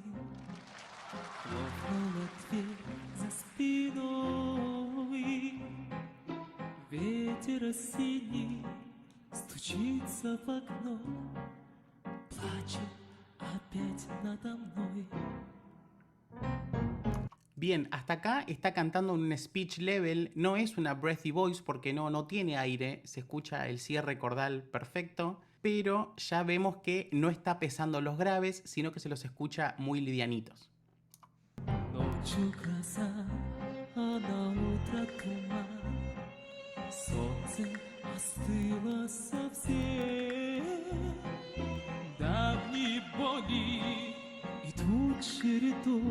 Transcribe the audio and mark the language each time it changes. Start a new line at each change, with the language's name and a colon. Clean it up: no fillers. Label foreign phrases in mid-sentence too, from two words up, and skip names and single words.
Russian: Хлопнула дверь за спиной. Ветер осенний стучится в окно, плачет опять надо мной.
Spanish: Bien, hasta acá está cantando un
English: speech level,
Spanish: no es una
English: breathy voice
Spanish: porque no tiene aire, se escucha el cierre cordal perfecto, pero ya vemos que no está pesando los graves, sino que se los escucha muy livianitos.
Russian: Ночью гроза, а на утро туман. Солнце остыло совсем. Давние боли идут чередой.